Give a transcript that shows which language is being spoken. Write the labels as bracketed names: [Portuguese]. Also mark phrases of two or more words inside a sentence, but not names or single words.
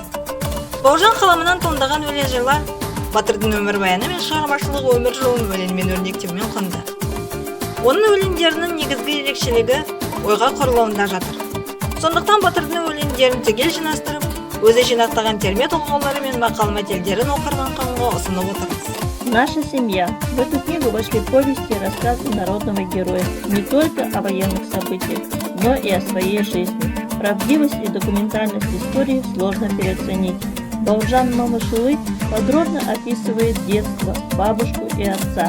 [Kazakh] Бауыржан қаламынан туындаған өлең жырлар батырдың өмірбаяны мен шығармашылық өмір жолын өлеңмен өрнектеумен құнды. Оның өлеңдерінің негізгі ерекшелігі ойға құрылуында жатыр. Сондықтан батырдың өлеңдерін түгел жинастырып, өзі жинақтаған терме толғаулары мен мақал-мәтелдерін оқырман қауымға ұсынып отырмыз. [Russian] Наша семья. В эту книгу вошли повести и рассказы народного героя не только о военных событиях, но и о своей жизни. Правдивость и документальность истории сложно переоценить. Бауыржан Момышұлы подробно описывает детство, бабушку и отца.